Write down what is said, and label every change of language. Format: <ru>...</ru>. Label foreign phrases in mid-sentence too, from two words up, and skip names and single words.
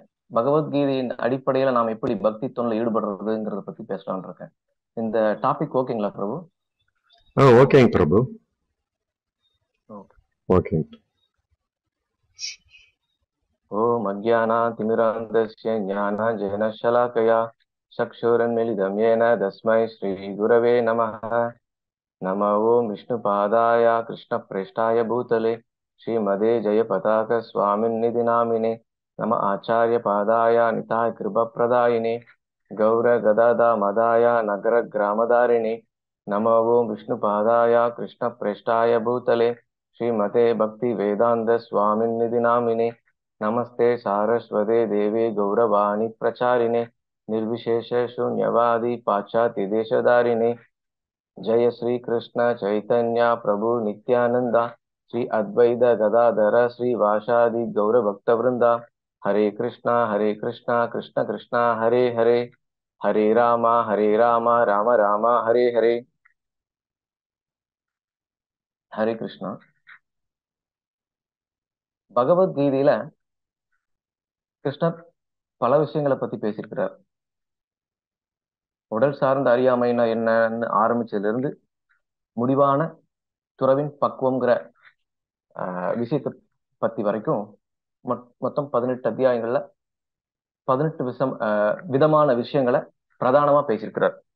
<ta>பகவத்கீதையின் அடிப்படையில நாம் எப்படி பக்தி தொண்டில் ஈடுபடுறதுங்கிறத பத்தி பேசலாம்னு இருக்கேன். இந்த டாபிக் ஓகேங்களா பிரபு? ஓகேங்க பிரபு. ஓகேங்க.</ta> <sa>ओम् अज्ञानतिमिरान्धस्य ज्ञानाञ्जनशलाकया चक्षुरुन्मीलितम् येन तस्मै श्री गुरवे नमः. नम ओम् विष्णुपादाय कृष्णप्रेष्ठाय भूतले श्रीमते जयपताक स्वामिन्निधि नामिने नम आचार्यपादाय निताय कृपाप्रदायिने गौरगदाधमदाय नगरग्रामधारिणे नमो ओं विष्णुपादाय कृष्णप्रेष्ठाय भूतले श्रीमते भक्तिवेदान्त स्वामिन्निधि नामिने नमस्ते सारस्वते देवे गौरवाणी प्रचारिणे निर्विशेष शून्यवादी पाश्चात्य देशधारिणे जय श्री कृष्ण चैतन्य प्रभु नित्यानंद श्री अद्वैत गदाधर श्री वासादि गौर भक्त वृंदा हरे कृष्णा कृष्ण कृष्णा हरे हरे हरे राम राम राम हरे हरे. हरे कृष्णा.</sa> <ta>பகவத்கீதையில கிருஷ்ணர் பல விஷயங்களை பத்தி பேசியிருக்கிறார். உடல் சார்ந்த அறியாமைனா என்னன்னு ஆரம்பிச்சதுல இருந்து முடிவான துறவின் பக்குவம்ங்கிற விஷயத்தை பத்தி வரைக்கும் மொத்தம் 18 அத்தியாயங்கள்ல 18 விதமான விஷயங்களை பிரதானமா பேசியிருக்கிறார்.</ta>